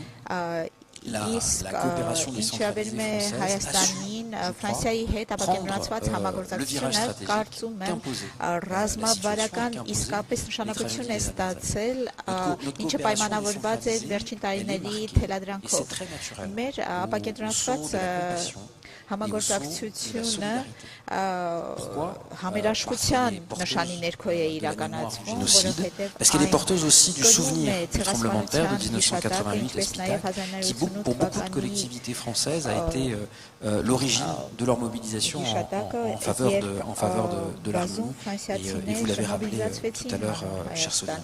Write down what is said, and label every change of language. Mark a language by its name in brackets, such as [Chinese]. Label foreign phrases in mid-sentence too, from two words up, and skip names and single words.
[Armenian] իսկ ինչավերում է Հայաստանին Ֆրանսիայի հետ ապակենտրոնացված համագործակցությունը կարծում եմ ռազմավարական իսկապես նշանակություն է ստացել, ինչը պայմանավորված է վերջին տարիների թելադրանքով։ Մեր ապակենտրոնացված համագործակցությունը համերաշխության նշանի ներքո է իրականացվում, որովհետև [French] parce qu'elle est porteuse aussi du souvenir du tremblement de terre de 1988 qui pour beaucoup de collectivités françaises a été l'origine de leur mobilisation en faveur de l'Arménie et vous l'avez rappelé tout à l'heure cher Sonia.